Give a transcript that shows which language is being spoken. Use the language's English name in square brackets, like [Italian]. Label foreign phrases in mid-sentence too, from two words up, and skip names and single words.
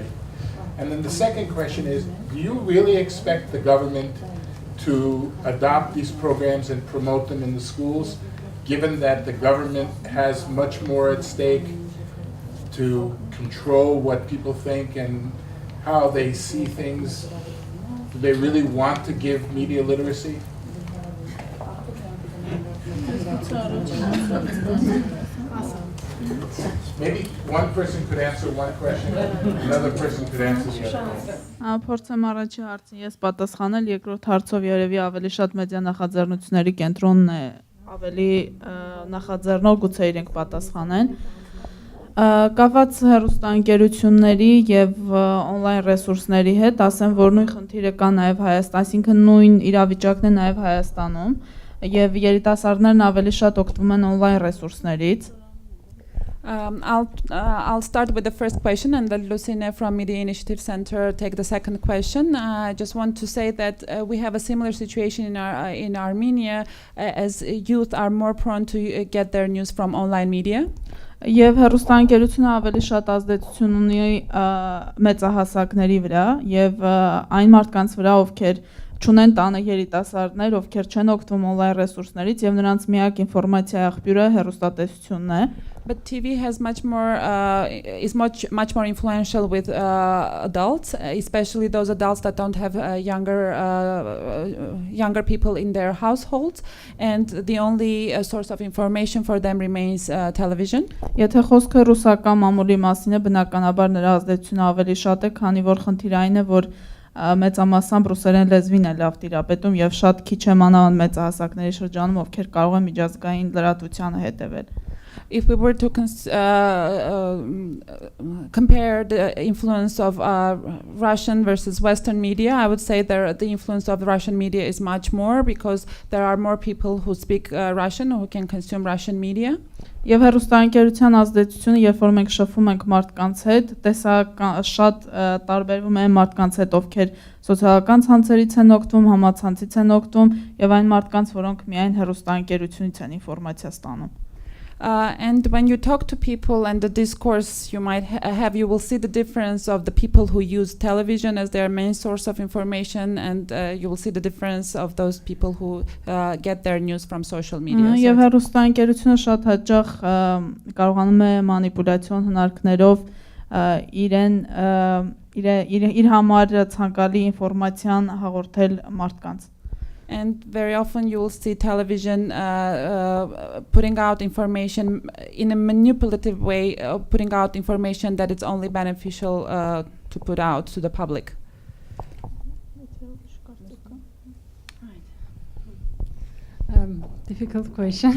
[English] And then the second question is, do you really expect the government to adopt these programs and promote them in the schools, given that the government has much more at stake to control what people think and how they see things? Do they really want to give media literacy? Maybe one person could answer one question, another person could answer the other. [Armenian] Փորձեմ առաջի հարցին ես պատասխանել, երկրորդ հարցով երևի ավելի շատ մեդիա նախաձեռնությունների կենտրոնն է ավելի նախաձեռնող, գուցե իրենք պատասխանեն։ Կապված հեռուստաընկերությունների եւ on-line ռեսուրսների հետ, ասեմ, որ նույն խնդիրը կա նաեւ Հայաստան, այսինքն նույն իրավիճակն է նաեւ Հայաստանում, եւ երիտասարդներն ավելի շատ օգտվում են on-line ռեսուրսներից։ [English] I'll start with the first question, and then Lucine from Media Initiative Center take the second question. I just want to say that we have a similar situation in Armenia, as youth are more prone to get their news from online media. [Armenian] Եվ հեռուստաընկերությունը ավելի շատ ազդեցություն ունի մեծահասակների վրա եւ այն մարդկանց վրա, ովքեր չունեն տանը երիտասարդներ, ովքեր չեն օգտվում on-line ռեսուրսներից եւ նրանց միակ ինֆորմացիա աղբյուրը հեռուստատեսությունն է, [English] But TV has much more is much more influential with adults, especially those adults that don't have younger people in their households, and the only source of information for them remains television. [Armenian] Եթե խոսքը ռուսական մամուլի մասին է, բնականաբար նրա ազդեցությունը ավելի շատ է, քանի որ խնդիրային է, որ մեծամասամբ ռուսերեն լեզվին է լավ տիրապետում եւ շատ քիչ է մանավանդ մեծահասակների շրջանում, ովքեր կարող են միջազգային լրատվությանը հետևել։ [English] If we were to compare the influence of Russian versus Western media, I would say the influence of Russian media is much more because there are more people who speak Russian or who can consume Russian media. [Armenian] Եվ հեռուստաընկերության ազդեցությունը, երբ որ մենք շփվում ենք մարդկանց հետ, շատ տարբերվում է մարդկանց հետ, ովքեր սոցիալական ցանցերից են օգտվում, համացանցից են օգտվում, եւ այն մարդկանց, որոնք միայն հեռուստաընկերությունից են ինֆորմացիա ստանում։ [English] And when you talk to people and the discourse you might have, you will see the difference of the people who use television as their main source of information, and you will see the difference of those people who get their news from social media. [Armenian] Եվ հեռուստաընկերությունը շատ հաճախ կարողանում է մանիպուլյացիոն հնարքներով իր համար ցանկալի ինֆորմացիան հաղորդել մարդկանց։ [English] And very often you will see television putting out information in a manipulative way, putting out information that it's only beneficial to put out to the public. Difficult question.